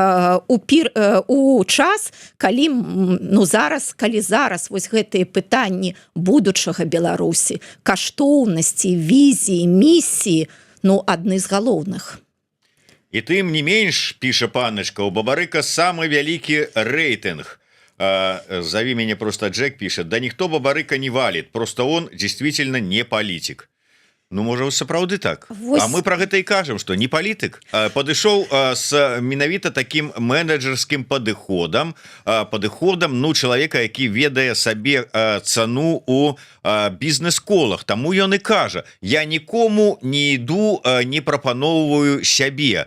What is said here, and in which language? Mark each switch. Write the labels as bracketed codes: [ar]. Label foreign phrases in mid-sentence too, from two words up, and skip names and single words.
[be] у час, калі зараз вось гэтыя пытанні будучага Беларусі, каштоўнасці, візіі, місіі, адны з галоўных. І тым не менш, піша паночка, у Бабарыка самы вялікі рэйтынг. [ru] Зови меня просто Джек, пишет: да никто Бабарыка не валит, просто он действительно не политик. [be] Ну, можа, сапраўды так. А мы про гэта і кажам, што не палітык. Падышоў з менавіта такім менеджерскім падыходам, чалавека, які ведае сабе цану у бізнес-колах. Таму ён і кажа: я нікому не іду, не прапаноўваю сябе.